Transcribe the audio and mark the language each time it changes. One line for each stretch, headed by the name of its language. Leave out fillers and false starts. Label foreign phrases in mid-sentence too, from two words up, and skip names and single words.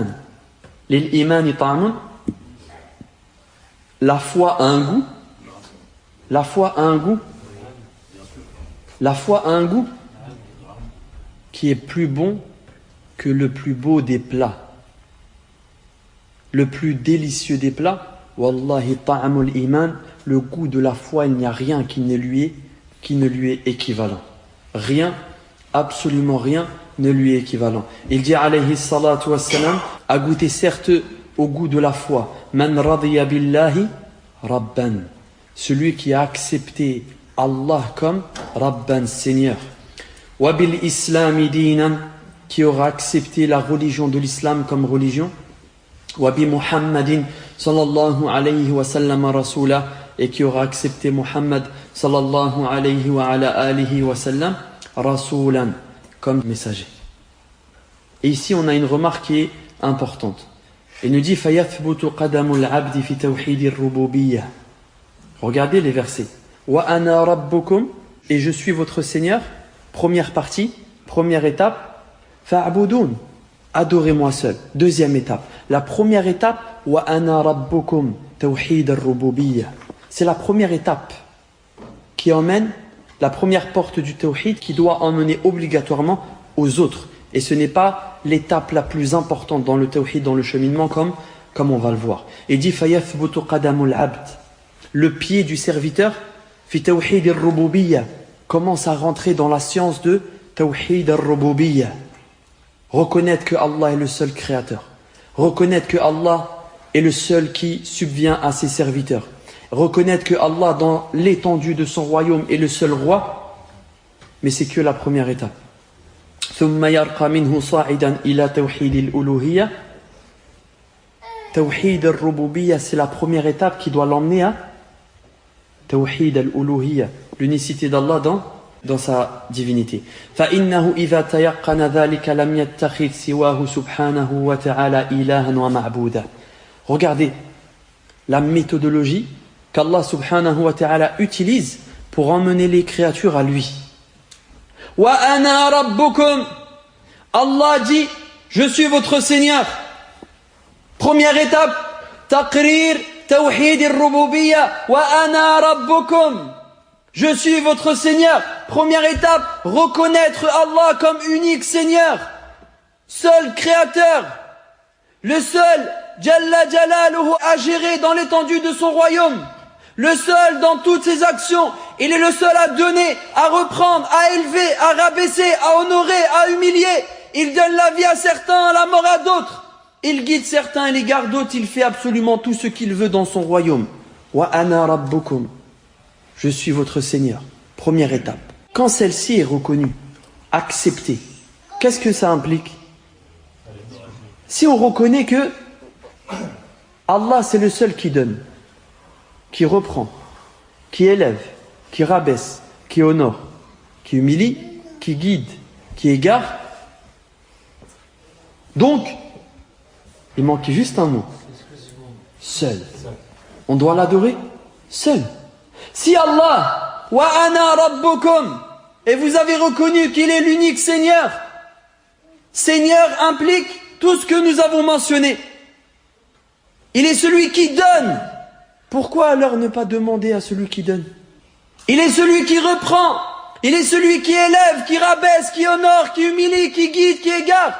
Arabic: الإيمان طعم,
French: la foi a un goût. La foi a un goût. La foi a un goût qui est plus bon que le plus beau des plats. Le plus délicieux des plats,
Arabic: والله طعم الإيمان,
French: le goût de la foi, il n'y a rien qui ne lui est équivalent. Rien, absolument rien ne lui est équivalent. Il dit
Arabic: عليه الصلاة والسلام,
French: a goûté certes au goût de la foi.
Arabic: من رضي بالله ربا.
French: Celui qui a accepté Allah comme Rabban, Seigneur.
Arabic: وبالإسلام دينا,
French: qui aura accepté la religion de l'islam comme religion.
Arabic: وبمحمد صلى الله عليه وسلم رسولا,
French: et qui aura accepté Muhammad
Arabic: صلى الله عليه وعلى آله وسلم رسولا,
French: comme messager. Et ici on a une remarque qui est importante. Il nous dit
Arabic: فيثبت قدم العبد في توحيد الربوبية.
French: Regardez les versets.
Arabic: وأنا ربكم,
French: et je suis votre Seigneur. Première partie, première étape. Fa'budun, adorez-moi seul. Deuxième étape. La première étape,
Arabic: وأنا ربكم, توحيد الربوبية.
French: C'est la première étape qui emmène, la première porte du tawhid qui doit emmener obligatoirement aux autres. Et ce n'est pas l'étape la plus importante dans le tawhid, dans le cheminement, comme on va le voir. Il dit
Arabic: فيثبت قدم العبد.
French: Le pied du serviteur,
Arabic: في توحيد الربوبية,
French: commence à rentrer dans la science de
Arabic: توحيد الربوبية.
French: Reconnaître que Allah est le seul créateur. Reconnaître que Allah est le seul qui subvient à ses serviteurs. Reconnaître que Allah, dans l'étendue de son royaume, est le seul roi. Mais c'est que la première étape.
Arabic: ثم يرقى منه صاعدا إلى توحيد الألوهية. توحيد الربوبية,
French: c'est la première étape qui doit l'emmener à
Arabic: توحيد الألوهية,
French: l'unicité d'Allah dans sa divinité.
Arabic: فَإِنَّهُ إِذَا تَيَقَّنَ ذَلِكَ لَمْ يَتَّخِذْ سِوَاهُ سُبْحَانَهُ وَتَعَالَى إِلَهًا وَمَعْبُودًا.
French: Regardez la méthodologie qu'Allah
Arabic: سبحانه وتعالى
French: utilise pour emmener les créatures à lui.
Arabic: وأنا ربكم.
French: Allah dit, je suis votre Seigneur. Première étape,
Arabic: تقرير توحيد الربوبية. وأنا ربكم.
French: Je suis votre Seigneur. Première étape, reconnaître Allah comme unique Seigneur. seul créateur, le seul
Arabic: جل جلاله
French: à gérer dans l'étendue de son royaume, le seul dans toutes ses actions, il est le seul à donner, à reprendre, à élever, à rabaisser, à honorer, à humilier. Il donne la vie à certains, la mort à d'autres. Il guide certains et l'égare d'autres, il fait absolument tout ce qu'il veut dans son royaume.
Arabic: وأنا ربكم.
French: Je suis votre Seigneur. Première étape. Quand celle-ci est reconnue, acceptée, qu'est-ce que ça implique? Si on reconnaît que Allah c'est le seul qui donne, qui reprend, qui élève, qui rabaisse, qui honore, qui humilie, qui guide, qui égare. Donc, il manquait juste un mot. Seul. On doit l'adorer seul.
Arabic: Si Allah, وأنا ربكم,
French: et vous avez reconnu qu'il est l'unique Seigneur, Seigneur implique tout ce que nous avons mentionné. Il est celui qui donne. Pourquoi alors ne pas demander à celui qui donne? Il est celui qui reprend. Il est celui qui élève, qui rabaisse, qui honore, qui humilie, qui guide, qui égare.